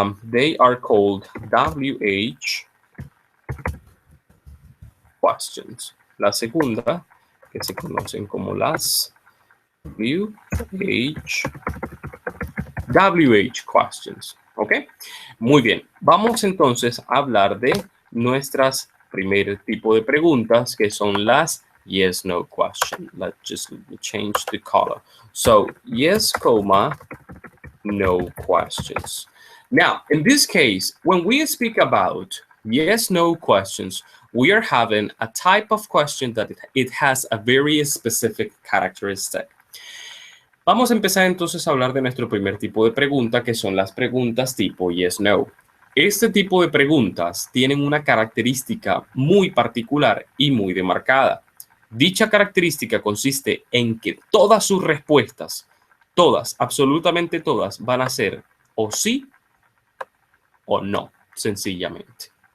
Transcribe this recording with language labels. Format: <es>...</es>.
<en>They are called WH questions.</en> <es>La segunda, que se conocen como las WH questions. ¿Ok? Muy bien. Vamos entonces a hablar de nuestras primer tipo de preguntas, que son las yes, no question.</es> <en>Let's just change the color. So, yes, comma, no questions. Now, in this case, when we speak about yes, no questions, we are having a type of question that it has a very specific characteristic.</en> <es>Vamos a empezar entonces a hablar de nuestro primer tipo de pregunta, que son las preguntas tipo yes, no. Este tipo de preguntas tienen una característica muy particular y muy demarcada. Dicha característica consiste en que todas sus respuestas, todas, absolutamente todas, van a ser o sí o no, sencillamente.</es>